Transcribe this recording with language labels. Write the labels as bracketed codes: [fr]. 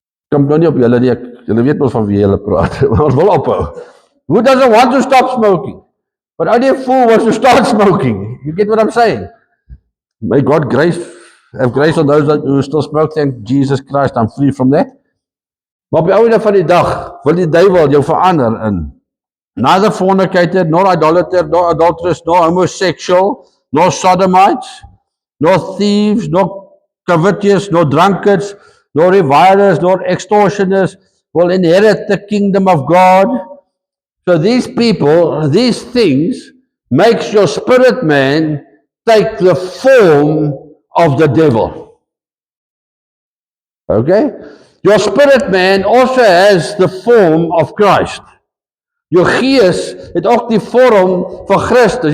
[af] Kom nou nie op julle nie, julle weet mos van wie julle praat, maar ons wil ophou. [en] Who doesn't want to stop smoking? But only a fool wants to start smoking. You get what I'm saying? May God have grace on those who still smoke. Thank Jesus Christ, I'm free from that. [af] Maar op die einde van die dag wil die duiwel jou verander in [en] neither fornicator, nor idolater, nor adulteress, nor homosexual, nor sodomites, nor thieves, nor covetous, nor drunkards, nor revilers, nor extortioners will inherit the kingdom of God. So these people, these things, makes your spirit man take the form of the devil. Okay? Your spirit man also has the form of Christ. [af] Jou gees het ook die vorm van Christus.